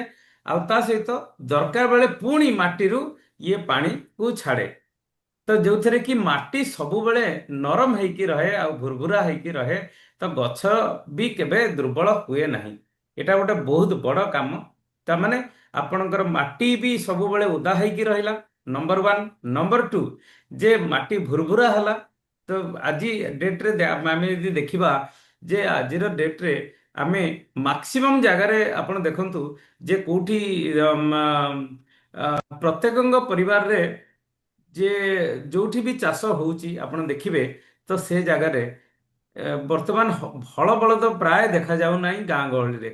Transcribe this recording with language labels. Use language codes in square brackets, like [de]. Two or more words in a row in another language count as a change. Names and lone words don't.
[or] ଆଉ ତା ସହିତ ଦରକାର ବେଳେ ପୁଣି ମାଟିରୁ ଇଏ ପାଣିକୁ ଛାଡେ। ତ ଯୋଉଥିରେ କି ମାଟି ସବୁବେଳେ ନରମ ହେଇକି ରହେ ଆଉ ଭୁରଭୁରା ହେଇକି ରହେ। ତ ଗଛ ବି କେବେ ଦୁର୍ବଳ ହୁଏ ନାହିଁ। ଏଇଟା ଗୋଟେ ବହୁତ ବଡ କାମ। ତାମାନେ ଆପଣଙ୍କର ମାଟି ବି ସବୁବେଳେ ଓଦା ହେଇକି ରହିଲା, [en] number one. number two, [or] ଯେ ମାଟି ଭୁରଭୁରା ହେଲା ତ ଆଜି ଡେଟ୍ରେ ଆମେ ଯଦି ଦେଖିବା ଯେ ଆଜିର ଡେଟ୍ରେ ଆମେ ମାକ୍ସିମମ୍ ଜାଗାରେ ଆପଣ ଦେଖନ୍ତୁ ଯେ କୋଉଠି ପ୍ରତ୍ୟେକଙ୍କ ପରିବାରରେ ଯେ ଯୋଉଠି ବି ଚାଷ ହଉଛି ଆପଣ ଦେଖିବେ ତ ସେ ଜାଗାରେ ବର୍ତ୍ତମାନ ହଳ ବଳଦ ପ୍ରାୟ ଦେଖାଯାଉନାହିଁ ଗାଁ ଗହଳିରେ।